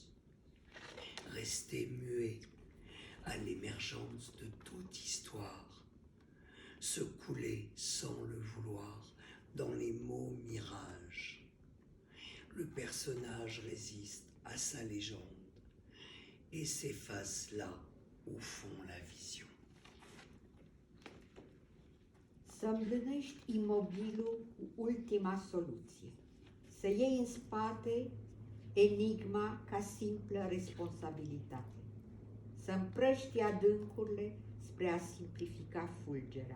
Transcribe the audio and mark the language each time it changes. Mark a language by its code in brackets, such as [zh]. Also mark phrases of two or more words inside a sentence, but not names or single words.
[fr] Rester muet à l'émergence de toute histoire, se couler sans le vouloir dans les mots mirages. Le personnage résiste à sa légende et s'efface là où fond la vision. [ro] Să îmblânești imobilul cu ultima soluție. Să iei în spate enigma ca simplă responsabilitate. Să împrăști adâncurile spre a simplifica fulgerea.